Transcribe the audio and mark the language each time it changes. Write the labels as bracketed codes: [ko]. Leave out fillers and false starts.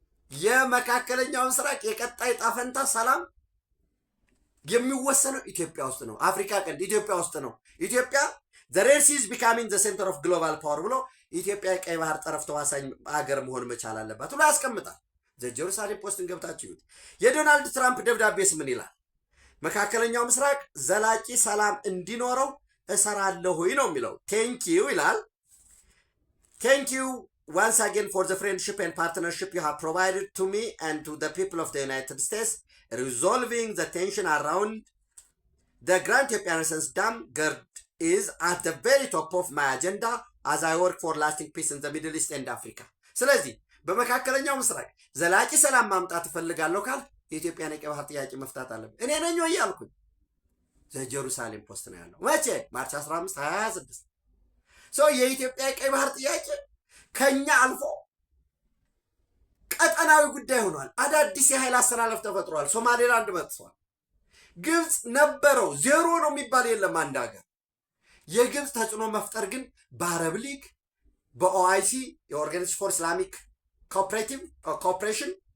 [am] የመካከለኛው ምስራቅ የቀጣይ ጣፈንታ ሰላም የሚወሰነው ኢትዮጵያ ውስጥ ነው። አፍሪካ ቀንድ ኢትዮጵያ ውስጥ ነው። ኢትዮጵያ [en] the Red Sea is becoming the center of global power [am] ብሎ ኢትዮጵያ የቀይ ባህር ጠረፍ ተዋሳኝ ሀገር መሆን መቻል አለባት ብሎ ያስቀምጣል። ዘ ጀሩሳሌም ፖስትን ገብታችሁ ይዩት። የዶናልድ ትራምፕ ደብዳቤስ ምን ይላል? መካከለኛው ምስራቅ ዘላቂ ሰላም እንዲኖረው እሰራለሁ ነው የሚለው። ቴንኪዩ ይላል። ቴንኪዩ [en] once again for the friendship and partnership you have provided to me and to the people of the United States. Resolving the tension around the Grand Ethiopian Renaissance Dam GERD is at the very top of my agenda as I work for lasting peace in the Middle East and Africa. [am] ስለዚህ በመካከለኛው ምስራቅ ዘላቂ ሰላም ማምጣት እፈልጋለሁ ካል የኢትዮጵያን የቀይ ባህር ጥያቄ መፍታት አለብን። እኔ ነኝ ወይ ያልኩኝ? ዘጀሩሳሌም ፖስት ነው ያለው። መቼ? ማርች 15 2026 የኢትዮጵያ የቀይ ባህር ጥያቄ ከኛ አልፎ ቀጠናዊ ጉዳይ ሆኗል። አዳዲስ የኃይል አሰላለፍ ተፈጥሯል። ሶማሌላንድ መጥቷል። ግብፅ ነበረው ዜሮ ነው የሚባል የለም አንድ ሀገር። የግብፅ ተጽዕኖ መፍጠር ግን በአረብ ሊግ፣ በኦአይሲ የኦርጋናይዜሽን ፎር ኢስላሚክ ኮኦፕሬሽን፣